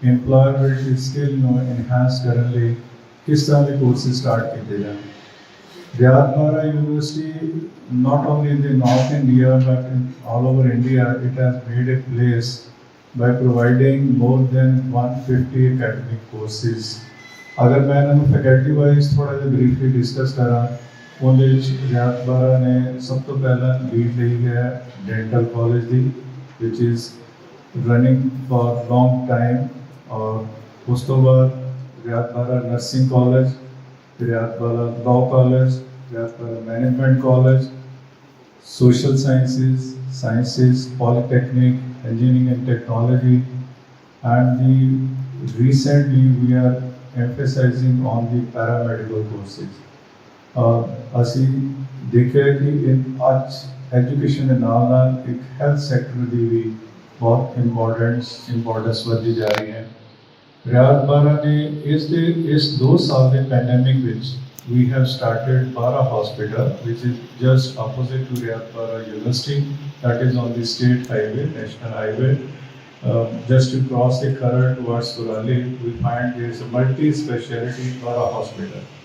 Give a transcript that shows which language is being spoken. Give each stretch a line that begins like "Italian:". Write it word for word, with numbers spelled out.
Punjabi: ਇੰਪਲੋਇਬਿਲਟੀ skill ਨੂੰ enhance ਕਰਨ ਲਈ ਕਿਸ ਤਰ੍ਹਾਂ ਦੇ ਕੋਰਸਿਸ ਸਟਾਰਟ ਕੀਤੇ ਜਾਣ।
English: Vyadvara University, not only in the North India but in all over India, it has made a place by providing more than one hundred fifty academic courses.
Hindi: अगर मैं
Punjabi: ਇਹਨਾਂ ਨੂੰ ਫੈਕਲਟੀ ਵਾਈਜ਼ ਥੋੜ੍ਹਾ ਜਿਹਾ briefly discuss ਕਰਾਂ, ਉਹਦੇ ਵਿੱਚ Vyadvara ਨੇ ਸਭ ਤੋਂ ਪਹਿਲਾਂ ਲੀਡ ਲਈ ਹੈ dental college ਦੀ,
English: which is running for long time,
Punjabi: ਔਰ ਉਸ ਤੋਂ ਬਾਅਦ Vyadvara nursing college,
English: Vyadvara Law College, Vyadvara Management College, Social Sciences, Sciences, Polytechnic, Engineering and Technology. And the, recently we are emphasizing on the paramedical courses.
Punjabi: ਅਸੀਂ ਦੇਖਿਆ ਕਿ ਅੱਜ education ਦੇ ਨਾਲ ਨਾਲ ਇੱਕ ਹੈਲਥ ਸੈਕਟਰ ਦੀ ਵੀ ਬਹੁਤ ਇੰਪੋਰਟੈਂਸ ਇੰਪੋਰਟੈਂਸ ਵੱਧਦੀ ਜਾ ਰਹੀ ਹੈ।
English: Vyadvara
Punjabi: ਨੇ ਇਸ ਦੇ ਇਸ ਦੋ ਸਾਲ ਦੇ ਪੈਂਡੈਮਿਕ ਵਿੱਚ
English: We have started Bara hospital which is just opposite to Vyadvara university, that is on the state highway, national highway, just to cross the Kharar towards Korali, we find there is a multi speciality Bara hospital.